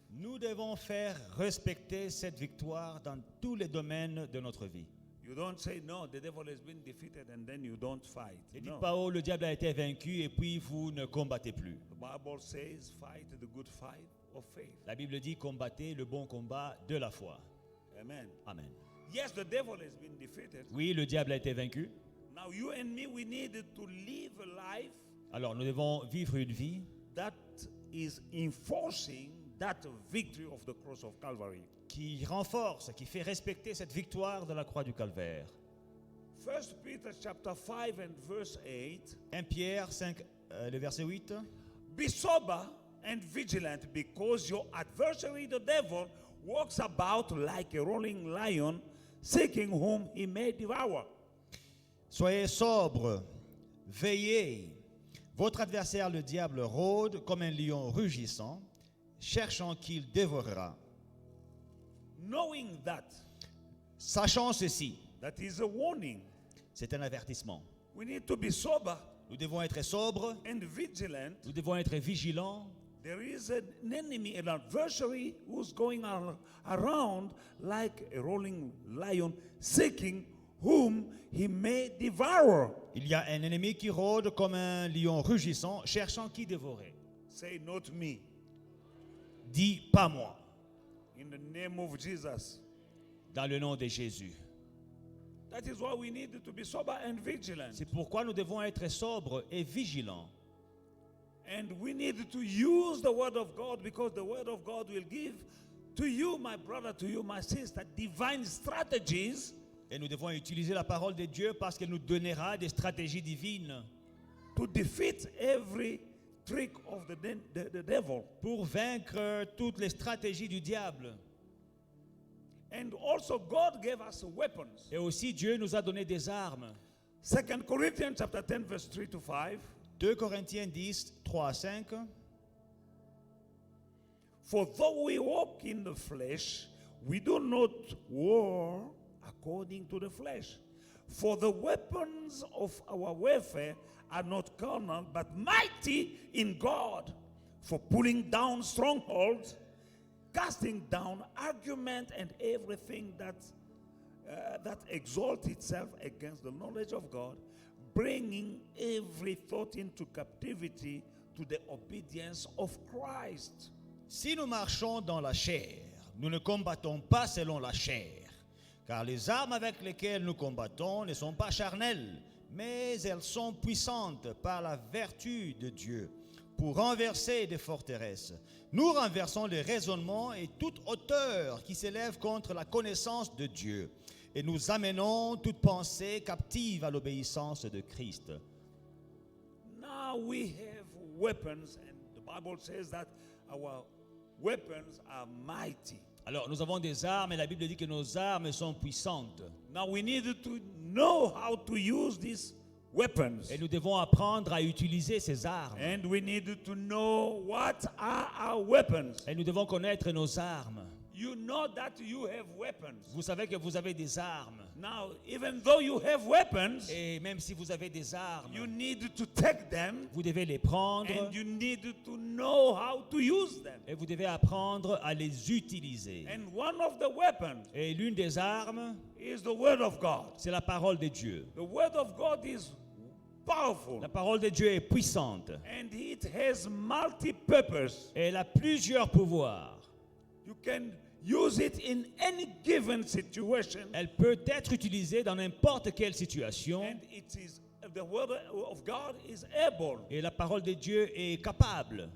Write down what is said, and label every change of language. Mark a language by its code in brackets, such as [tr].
[fr] nous devons faire respecter cette victoire dans tous les domaines de notre vie. [en] You don't say, no, the devil has been defeated and then you don't fight. [fr] Ne dites [en] No. [fr] pas, oh, le diable a été vaincu et puis vous ne combattez plus. [en] The Bible says, fight the good fight of faith. [fr] La Bible dit, combattez le bon combat de la foi. [en] Amen. Amen. Yes, the devil has been defeated. [fr] Oui, le diable a été vaincu. [en] Now you and me, we need to live a life [fr] Alors nous devons vivre une vie [en] that is enforcing that victory of the cross of Calvary. [fr] qui renforce, qui fait respecter cette victoire de la croix du Calvaire. [en] 1 Peter chapter 5 and verse 8. [fr] 1 Pierre 5, le verset 8. [en] Be sober and vigilant, because your adversary, the devil, walks about like a rolling lion, seeking whom he may devour. [fr] Soyez sobres, veillez. Votre adversaire, le diable, rôde comme un lion rugissant, cherchant qui il dévorera. [en] Knowing that, [fr] Sachant ceci, [en] that is a warning. [fr] c'est un avertissement. [en] We need to be sober [fr] Nous devons être sobres, [en] and vigilant. [fr] nous devons être vigilants. [en] There is an enemy, an adversary who's going around like a rolling lion, seeking whom he may devour. [fr] Il y a un ennemi qui rôde comme un lion rugissant, cherchant qui dévorer. [en] Say, not me. [fr] Dis pas moi, [en] In the name of Jesus. [fr] dans le nom de Jésus. [en] That is why we need to be sober and vigilant. [fr] C'est pourquoi nous devons être sobres et vigilants. [en] And we need to use the word of God, because the word of God will give to you, my brother, to you, my sister, divine strategies [fr] Et nous devons utiliser la parole de Dieu parce qu'elle nous donnera des stratégies divines [en] to defeat every trick of the devil. [fr] pour vaincre toutes les stratégies du diable. [en] And also God gave us weapons. [fr] Et aussi Dieu nous a donné des armes. [en] 2 Corinthians chapter 10 verse 3 to 5. [fr] 2 Corinthiens 10, 3 à 5. [en] For though we walk in the flesh, we do not war according to the flesh. For the weapons of our warfare are not carnal, but mighty in God, for pulling down strongholds, casting down argument and everything that exalts itself against the knowledge of God, bringing every thought into captivity to the obedience of Christ. [fr] Si nous marchons dans la chair, nous ne combattons pas selon la chair, car les armes avec lesquelles nous combattons ne sont pas charnelles, mais elles sont puissantes par la vertu de Dieu pour renverser des forteresses. Nous renversons les raisonnements et toute hauteur qui s'élève contre la connaissance de Dieu, et nous amenons toute pensée captive à l'obéissance de Christ. [en] Now we have weapons, and the Bible says that our weapons are mighty. [fr] Alors, nous avons des armes et la Bible dit que nos armes sont puissantes. [en] Now we need to know how to use these weapons. [fr] Et nous devons apprendre à utiliser ces armes. [en] And we need to know what are our weapons. [fr] Et nous devons connaître nos armes. [en] You know that you have weapons. [fr] Vous savez que vous avez des armes. [en] Now, even though you have weapons, [fr] Et même si vous avez des armes, [en] you need to take them [fr] vous devez les prendre [en] and you need to know how to use them. [fr] et vous devez apprendre à les utiliser. [en] And one of the weapons [fr] Et l'une des armes, [en] is the Word of God. [fr] c'est la parole de Dieu. [en] The Word of God is powerful [fr] La parole de Dieu est puissante. [en] and it has multi-purpose. [fr] Et elle a plusieurs pouvoirs. [en] You can use it in any given situation, [fr] Elle peut être utilisée dans n'importe quelle situation. [en] and it is the Word of God is able [fr] Et la parole de Dieu est capable